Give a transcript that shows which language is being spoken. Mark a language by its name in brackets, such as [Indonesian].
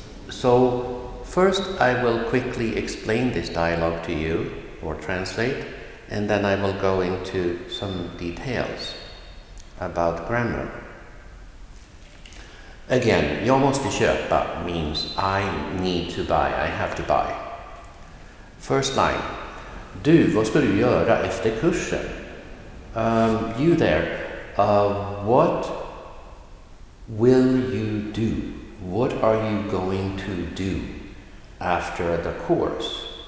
[English] So, first I will quickly explain this dialogue to you, or translate, and then I will go into some details about grammar. Again, [Swedish] jag måste köpa [English] means I need to buy, I have to buy. First line. [Swedish] Du, vad ska du göra efter kursen? [English] You there, what will you do? What are you going to do after the course?